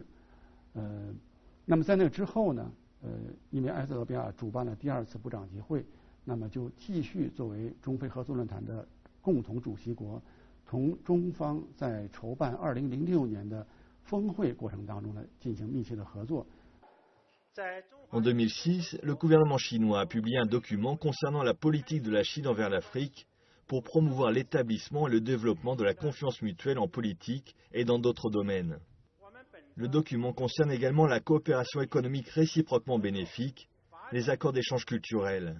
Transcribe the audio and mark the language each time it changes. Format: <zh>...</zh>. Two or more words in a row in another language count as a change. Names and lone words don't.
<zh>那么在那之后呢，因为埃塞俄比亚主办了第2次部长级会，那么就继续作为中非合作论坛的共同主席国，同中方在筹办2006年的峰会过程当中呢进行密切的合作。</zh> <fr>En 2006, le gouvernement chinois a publié un document concernant la politique de la Chine envers l'Afrique pour promouvoir l'établissement et le développement de la confiance mutuelle en politique et dans d'autres domaines. Le document concerne également la coopération économique réciproquement bénéfique, les accords d'échange culturel.</fr>